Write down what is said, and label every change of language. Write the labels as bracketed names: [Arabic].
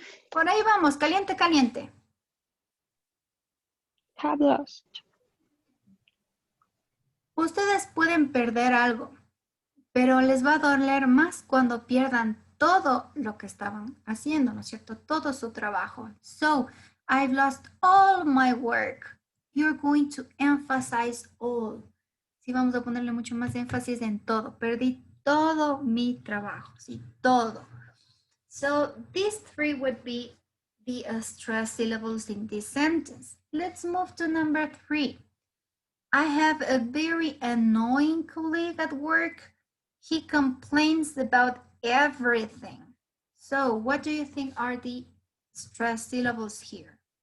[Spanish] Por ahí vamos, caliente, caliente. [English] Have lost. [Spanish] Ustedes pueden perder algo, pero les va a doler más cuando pierdan todo lo que estaban haciendo, ¿no es cierto? Todo su trabajo. [English] So, I've lost all my work. You're going to emphasize all. [Spanish] Sí, vamos a ponerle mucho más énfasis en todo. Perdí todo mi trabajo, sí, todo. [English] So, these 3 would be the stress syllables in this sentence. Let's move to number 3. I have a very annoying colleague at work. He complains about everything. So what do you think are the stress syllables here?